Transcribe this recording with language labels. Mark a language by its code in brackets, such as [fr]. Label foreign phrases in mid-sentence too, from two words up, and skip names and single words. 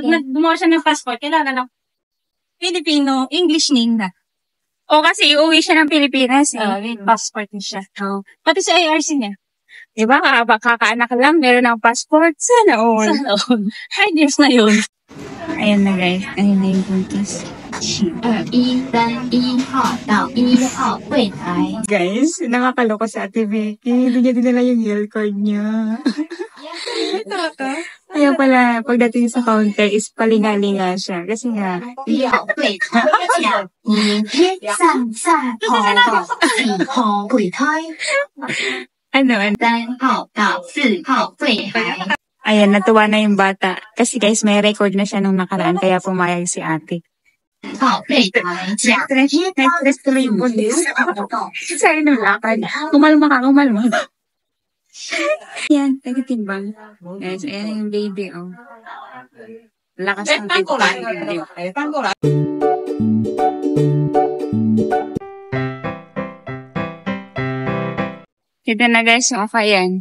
[tl] Pag gumawa siya ng passport, kailangan ng Filipino, English name na. O kasi iuwi siya ng Pilipinas With passport niya siya. Pati sa ARC niya. Diba? Kakaanak lang, meron ng passport. [en] Sana all. [tl] 5 years na yun. Ayan na guys. Ayun na yung buntis. [zh] 请213-1号到1号柜台。 [tl] Guys, nakakaloko sa Ate Vicky. Hindi niya dinala yung yell card niya. Kaya pala, pagdating sa counter is palinga-linga siya. Kasi nga, [zh] 1 号柜台讲明天3号柜台。 [tl] ano, [zh] 3号到4号柜台。 [tl] ayan, natuwa na yung bata. Kasi guys, may record na siya nung nakaraan, kaya pumayag si ate. [zh] 4 号柜台讲 [tl] Stress tuloy yung buntis. Sa'yo nung lakad. Kumalma ka, kumalma. Yan, nagtitimbang. Guys, ayan yung baby, oh. Lakas ng timbang. Ito na guys, yung okayan.